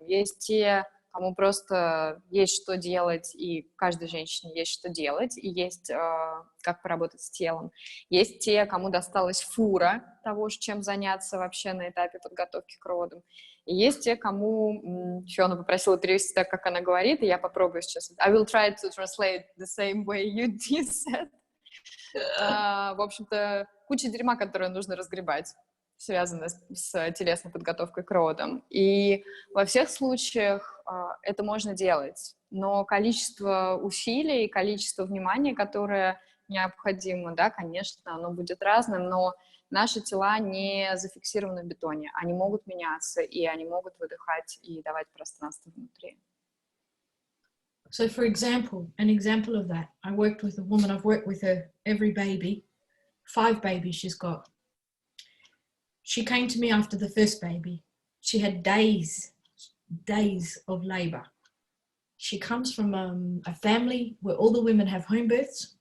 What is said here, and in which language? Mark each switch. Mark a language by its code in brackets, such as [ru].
[ru] Есть те, кому просто есть что делать, и каждой женщине есть что делать, и есть как поработать с телом. Есть те, кому досталась фура того, чем заняться вообще на этапе подготовки к родам. И есть те, кому Фиона попросила перевести так, как она говорит, и я попробую сейчас. [en] I will try to translate the same way you said. [ru] В общем-то, куча дерьма, которую нужно разгребать, связанная с телесной подготовкой к родам. И во всех случаях это можно делать, но количество усилий, количество внимания, которое необходимо, да, конечно, оно будет разным, но наши тела не зафиксированы в бетоне, они могут меняться, и они могут выдыхать и давать пространство внутри. [en] So, for example, an example of that, I worked with a woman, I've worked with her every baby, 5 babies she's got. She came to me after the first baby. She had days of labor. She comes from a family where all the women have home births.